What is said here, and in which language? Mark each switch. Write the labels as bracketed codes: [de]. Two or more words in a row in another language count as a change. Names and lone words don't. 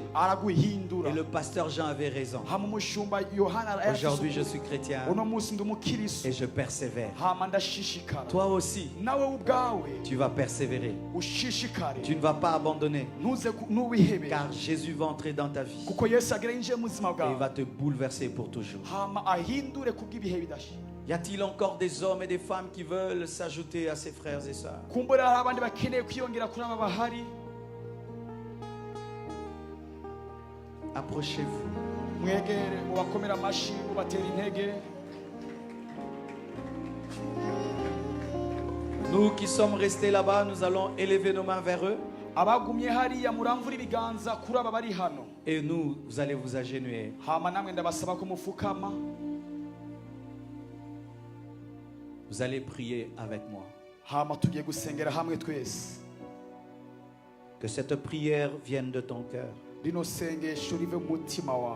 [fr] Et le pasteur Jean avait raison. Aujourd'hui je suis chrétien. Et je persévère. Toi aussi, tu vas persévérer. Tu ne vas pas abandonner. Car Jésus va entrer dans ta vie. Et il va te bouleverser. bouleverser pour toujours. [rn] hama ahindure kubw'ibihe bidashira. [fr] Y a-t-il encore des hommes et des femmes qui veulent s'ajouter à ses frères et sœurs? [rn] kumbura hari abandi bakeneye kwiyongera kuri aba bahari. [fr] Approchez-vous. [rn] Mwegere mubakomera amashi mubatera intege. [fr] Nous qui sommes restés là-bas, nous allons élever nos mains vers eux. [rn] Abagumye hariya muramvura ibiganza kuri aba bari hano. [fr] Et nous allez vous agenouiller. [rn] Hama namwe ndabasaba ko mufukama. [fr] Vous allez prier avec moi. [rn] Hama tugiye gusengera hamwe twese. [fr] Que cette prière vienne de ton cœur. [rn] Rino sengesho rive mu mutima wawe.